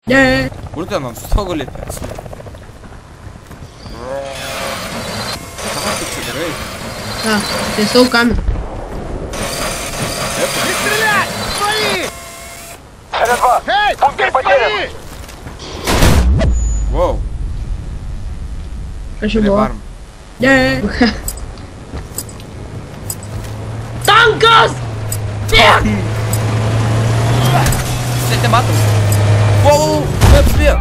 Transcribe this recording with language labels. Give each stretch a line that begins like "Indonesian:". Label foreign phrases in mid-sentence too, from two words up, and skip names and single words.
Lithuanian: Ne. Kur ten ant stogo lipęs? Ką tu čia darai? Ką, tiesiau kamerą.
Russian: Стрелять! Свои! Эй, теперь свои!
English: Wow.
Lithuanian: Kas čia buvo? Varm. Ne. Tankas! Tiek! Čia te matom. Wow, atspėjo.